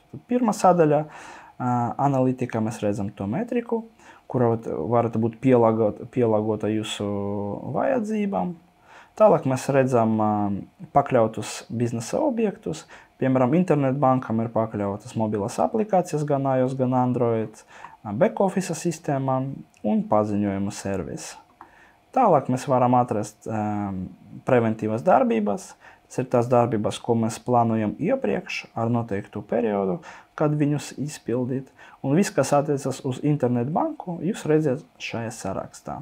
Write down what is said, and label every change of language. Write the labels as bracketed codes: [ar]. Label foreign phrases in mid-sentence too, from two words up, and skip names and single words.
[lv] Tad pirmā sadaļa analītikā mēs redzam to metriku, kura varētu būt pielāgota jūsu vajadzībām. Tālāk mēs redzam pakļautus biznesa objektus. Piemēram, internetbankam ir pakļautas mobilās aplikācijas gan iOS, gan Android, back-office sistēmām un paziņojumu servisi. Tālāk mēs varam atrast preventīvas darbības. Tas ir tās darbības, ko mēs plānojam iepriekš ar noteiktu periodu, kad viņus izpildīt. Un viss, kas attiecas uz internetbanku, jūs redzat šajā sarakstā.